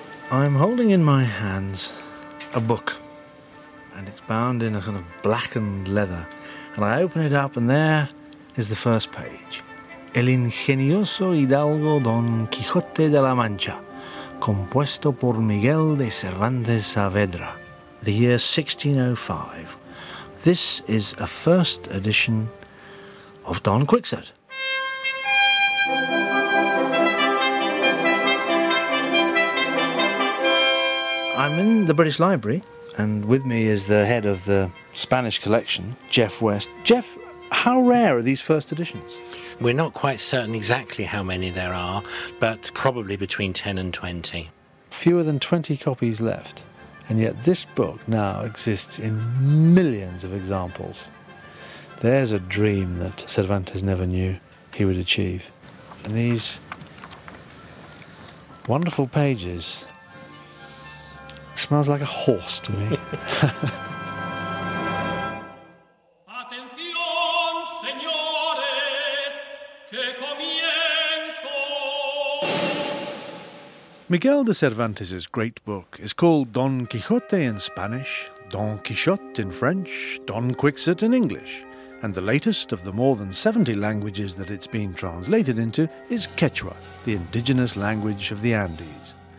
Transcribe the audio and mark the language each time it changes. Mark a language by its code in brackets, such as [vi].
[en] I'm holding in my hands a book, and it's bound in a kind of blackened leather. And I open it up, and there is the first page. [es] El ingenioso Hidalgo Don Quijote de la Mancha, compuesto por Miguel de Cervantes Saavedra, [en] the year 1605. This is a first edition of Don Quixote. I'm in the British Library, and with me is the head of the Spanish collection, Jeff West. Jeff, how rare are these first editions? We're not quite certain exactly how many there are, but probably between 10 and 20. Fewer than 20 copies left, and yet this book now exists in millions of examples. There's a dream that Cervantes never knew he would achieve. And these wonderful pages... smells like a horse to me. [es] Atención, señores, que comienzo. [en] Miguel de Cervantes' great book is called Don Quixote in Spanish, Don Quixote in French, Don Quixote in English, and the latest of the more than 70 languages that it's been translated into is Quechua, the indigenous language of the Andes.